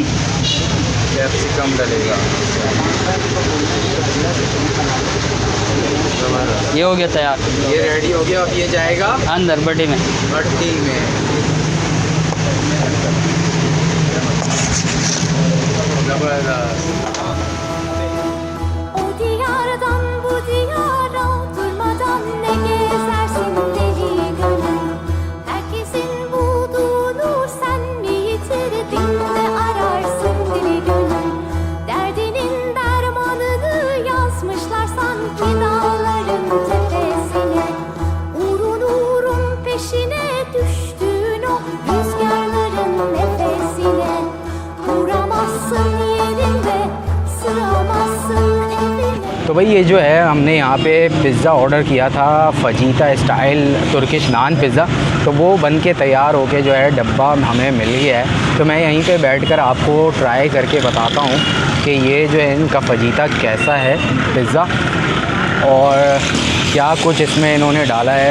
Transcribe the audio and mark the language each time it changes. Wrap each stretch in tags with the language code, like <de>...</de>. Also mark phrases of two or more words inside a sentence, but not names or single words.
<hi>डलेगा। ये हो गया तैयार। ये रेडी हो गया। अब ये जाएगा अंदर भट्टी में। भट्टी में। ज़बरदस्त।</hi> <tr>O diyardan bu diyara durmadan ne gezersin deli gönül. Herkesin bulduğu nur sen mi yitirdin de ararsın deli gönül. Derdinin dermanını yazmışlar sanki dağların tepesine. Uğrun uğrun peşine düştüğün o rüzgarların nefesine. Uğramazsın yerinde, sığamazsın evine.</tr> <hi>तो भाई ये जो है हमने यहाँ पे पिज़्ज़ा ऑर्डर किया था,</hi> <en>fajita style Turkish naan pizza,</en> <hi>तो वो बन के तैयार होके जो है डब्बा हमें मिल गया है। तो मैं यहीं पे बैठकर आपको ट्राई करके बताता हूँ कि ये जो है इनका फजीता कैसा है पिज़्ज़ा और क्या कुछ इसमें इन्होंने डाला है।</hi>